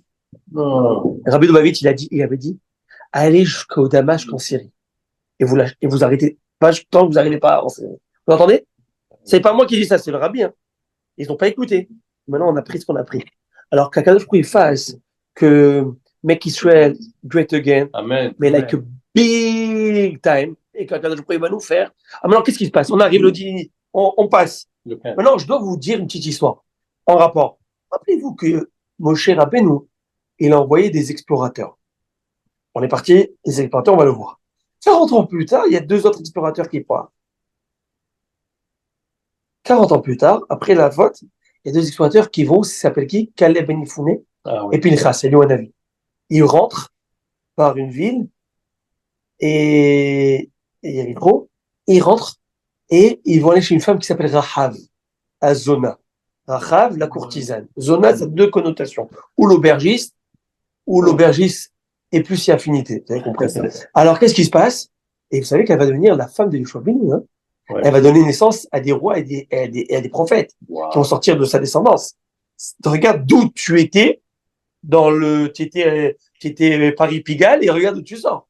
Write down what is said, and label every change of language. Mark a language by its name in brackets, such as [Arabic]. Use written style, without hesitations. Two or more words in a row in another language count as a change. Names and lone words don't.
[French] Non. Rabbi Lubavitch, il avait dit, allez jusqu'au Damas en Syrie. Et vous arrêtez pas tant que vous n'arrivez pas à avancer. Vous entendez? C'est pas moi qui dis ça, c'est le Rabbi, hein. Ils n'ont pas écouté. Maintenant, on a pris ce qu'on a pris. Alors qu' [Hebrew] הקדוש ברוך הוא [French] fasse que [English] Make Israel Great Again, [French] Amen. mais [English] like a big time, [French] et qu' [Hebrew] הקדוש ברוך הוא [French] va nous faire. Ah, maintenant, qu'est-ce qui se passe? On arrive le 10, on passe. Le pain. Maintenant, je dois vous dire une petite histoire en rapport. Rappelez-vous que Moshe Rabbeinu, il a envoyé des explorateurs. On est parti, les explorateurs, on va le voir. 40 ans plus tard, il y a 2 autres explorateurs qui partent. 40 ans plus tard, après la faute, il y a 2 explorateurs qui vont, ça s'appelle qui? Caleb Ben Yifouné Ah, oui. et Pinchas, Eliyahu Hanavi. Ils rentrent par une ville et Yericho, ils rentrent et ils vont aller chez une femme qui s'appelle Rahav, à Zona. Rahav, la courtisane. Zona, ça a 2 connotations. Ou l'aubergiste et plus si affinité. Vous avez compris? Alors, qu'est-ce qui se passe? Et vous savez qu'elle va devenir la femme de Yoshua Benu, hein? Ouais. Elle va donner naissance à des rois et à des prophètes Wow. qui vont sortir de sa descendance. Regarde d'où tu étais tu étais Paris-Pigalle et regarde d'où tu sors.